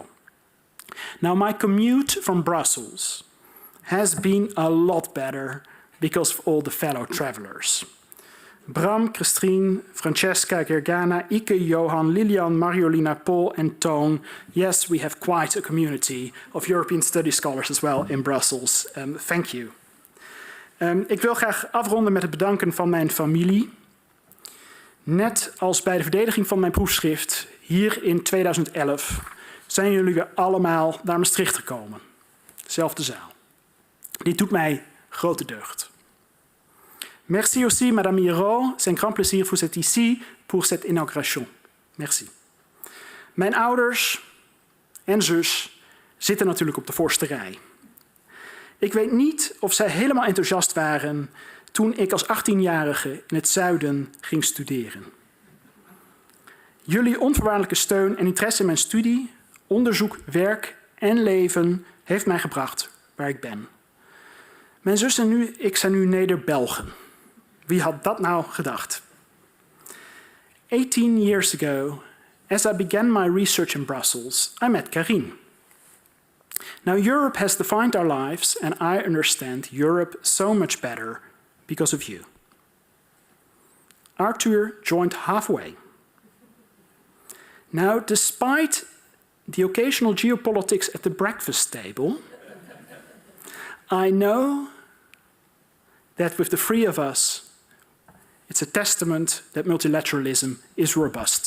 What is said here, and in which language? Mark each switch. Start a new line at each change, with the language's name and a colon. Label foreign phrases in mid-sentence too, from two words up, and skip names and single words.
English: Now, my commute from Brussels has been a lot better because of all the fellow travelers. Bram, Christine, Francesca, Gergana, Ike, Johan, Lilian, Mariolina, Paul, and Toon. Yes, we have quite a community of European Studies scholars as well in Brussels. Thank you.
Dutch: Ik wil graag afronden met het bedanken van mijn familie. Net als bij de verdediging van mijn proefschrift hier in 2011 zijn jullie weer allemaal naar Maastricht gekomen. Zelfde zaal. Dit doet mij grote deugd.
French: Merci aussi, Madame Hiro. C'est un grand plaisir vous êtes ici pour cette inauguration. Merci.
Dutch: Mijn ouders en zus zitten natuurlijk op de voorste rij. Ik weet niet of zij helemaal enthousiast waren toen ik als 18-jarige in het zuiden ging studeren. Jullie onvoorwaardelijke steun en interesse in mijn studie, onderzoek, werk en leven heeft mij gebracht waar ik ben. Mijn zus en ik zijn nu Neder-Belgen. Wie had dat nou gedacht?
English: 18 years ago, as I began my research in Brussels, I met Karine. Now, Europe has defined our lives, and I understand Europe so much better because of you. Arthur joined halfway. Now, despite the occasional geopolitics at the breakfast table, I know that with the three of us, it's a testament that multilateralism is robust.